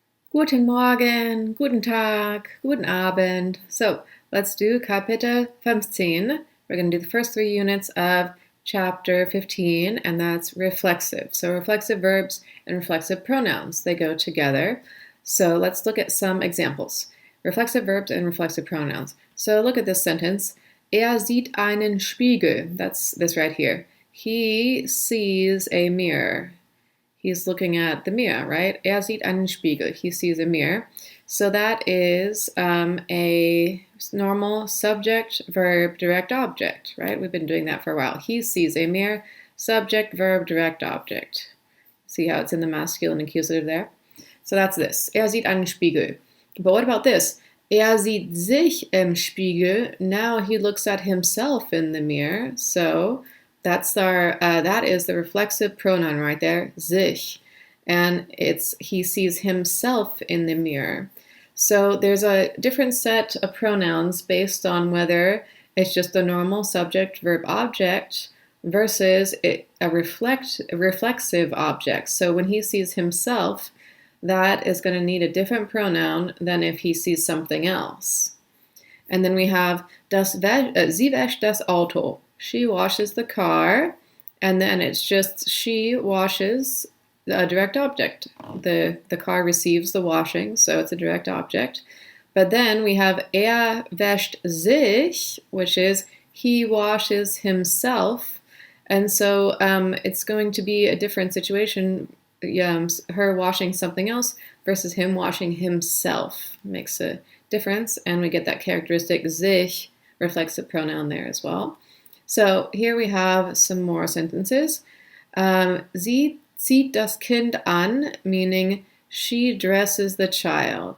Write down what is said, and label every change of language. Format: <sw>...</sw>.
<de>Guten Morgen, guten Tag, guten Abend.</de> <en>So let's do Kapitel 15. We're going to do the first 3 units of chapter 15, and that's reflexive. So reflexive verbs and reflexive pronouns, they go together. So let's look at some examples. Reflexive verbs and reflexive pronouns. So look at this sentence.</en> <de>Er sieht einen Spiegel.</de> <en>That's this right here. He sees a mirror. He's looking at the mirror, right?</en> <de>Er sieht einen Spiegel.</de> <en>He sees a mirror. So that is a normal subject, verb, direct object, right? We've been doing that for a while. He sees a mirror, subject, verb, direct object. See how it's in the masculine accusative there? So that's this.</en> <de>Er sieht einen Spiegel.</de> <en>But what about this?</en> <de>Er sieht sich im Spiegel.</de> <en>Now he looks at himself in the mirror. So that's our that is the reflexive pronoun right there, sich, and he sees himself in the mirror. So there's a different set of pronouns based on whether it's just a normal subject, verb, object versus a reflexive object. So when he sees himself, that is going to need a different pronoun than if he sees something else. And then we have</en> <de>sie wäscht das Auto.</de> <en>She washes the car, and then it's just she washes a direct object. The car receives the washing, so it's a direct object. But then we have</en> <de>er wäscht sich,</de> <en>which is he washes himself, and so it's going to be a different situation. Her washing something else versus him washing himself makes a difference, and we get that characteristic sich reflexive pronoun there as well. So here we have some more sentences.</en> <de>Sie zieht das Kind an,</de> <en>meaning she dresses the child.</en>